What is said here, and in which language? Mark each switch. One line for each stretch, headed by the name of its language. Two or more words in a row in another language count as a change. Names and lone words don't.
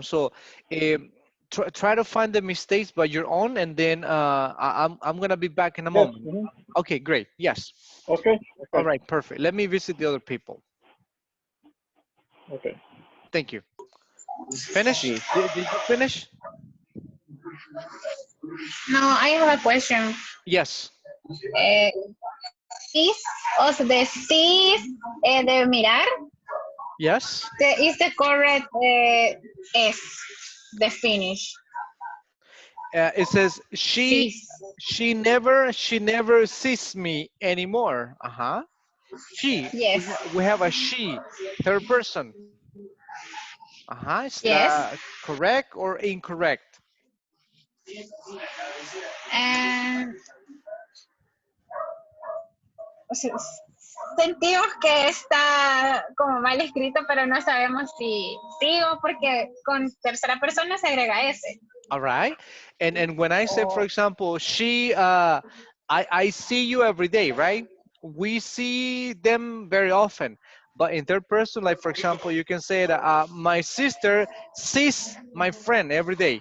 English: So try to find the mistakes by your own, and then I'm gonna be back in a Yes. moment. Okay, great. Yes. Okay. All Okay. right, perfect. Let me visit the other people. Okay. Thank you. Finish? Did you finish? No, I have a question. Yes.
Spanish: Eh, Sis, o sea, de sis, de mirar, Yes.
English: is the correct S, the finish. It says Sis. she never sees me anymore. She. Yes. We have a she, third person. Is Yes. that correct or incorrect?
Spanish: And o sea, sentimos que está como mal escrito, pero no sabemos si sigo porque con tercera persona se agrega S.
English: All right. And when I say, for example, she, I see you every day, right? We see them very often. But in third person, like for example, you can say that my sister sees my friend every day.